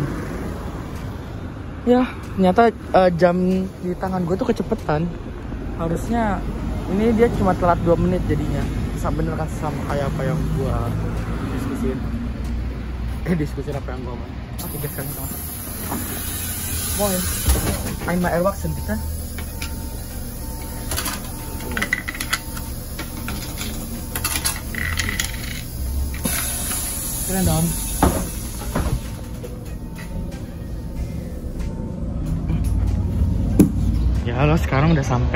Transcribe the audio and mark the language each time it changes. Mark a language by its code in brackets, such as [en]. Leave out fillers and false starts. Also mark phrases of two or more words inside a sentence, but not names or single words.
[id] Ya, ternyata jam di tangan gue tuh kecepetan. Harusnya ini dia cuma telat 2 menit jadinya. Bener kan sama kayak apa yang gue diskusin apa yang gue mau. Oke guys, sekarang kita masuk. [de] Moin, einmal erwachsen bitte. [id] Keren dong. Ya halo, sekarang udah sampai.